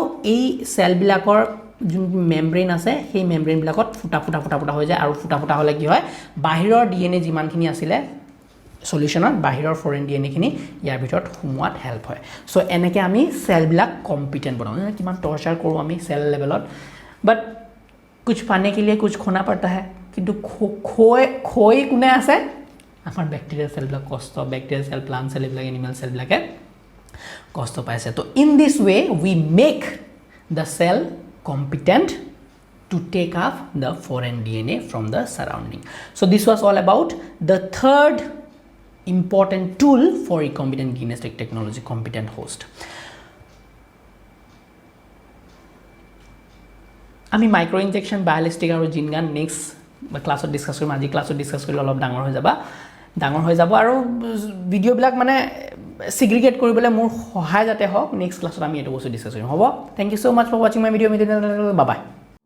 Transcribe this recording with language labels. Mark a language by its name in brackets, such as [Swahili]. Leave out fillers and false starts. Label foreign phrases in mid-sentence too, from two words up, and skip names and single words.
[Assamese] এই সেল বিলাকৰ যোন মেমব্ৰেন আছে সেই মেমব্ৰেন বিলাকত ফুটা হৈ যায় আৰু ফুটা হলে কি হয় বাহিৰৰ ডিএনএ যিমানখিনি আছিল সলিউশনত বাহিৰৰ [English] foreign DNA [Assamese] খিনি ইয়াৰ ভিতৰত হুমুৱাত হেল্প হয় সো এনেকে আমি সেল বিলাক কম্পিটেন্ট बनाओ কিমান টৰ্চাৰ কৰো আমি [English] cell levelত [Assamese] বাট [Hindi] कुछ पाने के लिए कुछ खोना पड़ता है [Assamese] किंतु खोई कोने আছে আমাৰ ব্যাকটেৰিয়া সেল বিলাক কষ্ট ব্যাকটেৰিয়া সেল প্লান্ট সেল বিলাক এনিমেল সেল বিলাকে কষ্ট পাইছে তো [English] in this way we make the cell competent to take up the foreign DNA from the surrounding. So this was all about the third important tool for recombinant genetic technology, competent host. [Assamese] আমি [English] micro injection [Assamese] বায়োলিস্টিক আৰু [English] gene gun next classত [Assamese] ডিসকাস কৰিম আজি ক্লাছত ডিসকাস কৰিলে অলপ ডাঙৰ হৈ যাব আৰু ভিডিও বিলাক মানে সিগ্ৰিগেট কৰিবলৈ মোৰ সহায় যাতে হওক [English] next classত [Assamese] আমি এটো বস্তু ডিসকাস কৰিম হ'ব [English] thank you so much for watching my video bye bye